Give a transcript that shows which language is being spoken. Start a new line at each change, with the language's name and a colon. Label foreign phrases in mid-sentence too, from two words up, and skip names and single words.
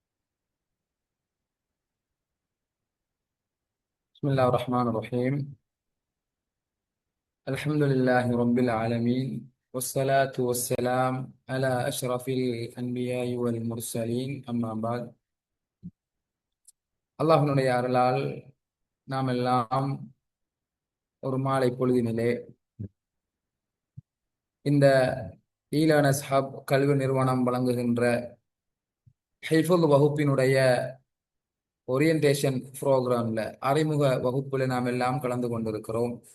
Arabic: بسم الله الرحمن الرحيم. الحمد لله رب العالمين، والصلاة والسلام على أشرف الأنبياء والمرسلين. أما بعد.
Tamil: அல்லாஹ்வினுடைய அருளால் நாம் எல்லாம் ஒரு மாலை பொழுதினிலே இந்த ஈலானஸ் ஹப் கல்வி நிறுவனம் வழங்குகின்ற ஹிஃபுல் வகுப்பினுடைய
English: orientation program
Tamil: அறிமுக வகுப்புல நாம் எல்லாம் கலந்து கொண்டிருக்கிறோம்.